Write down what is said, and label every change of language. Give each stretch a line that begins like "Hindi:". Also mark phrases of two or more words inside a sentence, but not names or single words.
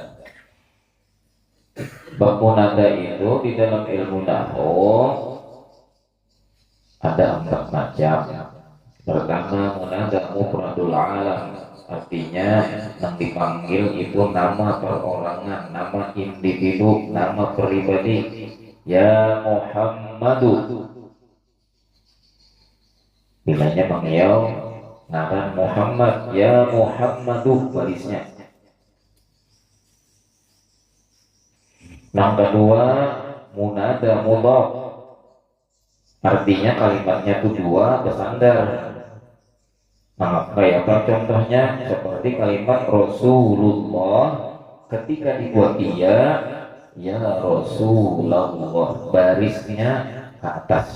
Indonesian: Bab munada itu di dalam ilmu nahu ada 4 macam. Pertama,
Arabic: منادى مفرد العلم,
Indonesian: artinya yang dipanggil itu nama perorangan, nama individu, nama pribadi.
Arabic: يا محمدُ,
Banjar: bilanya mengiau ngaran Muhammad,
Arabic: يا محمدُ
Banjar: barisnya.
Indonesian: Yang kedua,
Arabic: منادى مضاف,
Indonesian: artinya kalimatnya itu dua bersandar.
Banjar: Nah, kayak apa contohnya? Seperti kalimat Rasulullah, ketika dibuat dia,
Arabic: يا رسول الله,
Banjar: barisnya ke atas.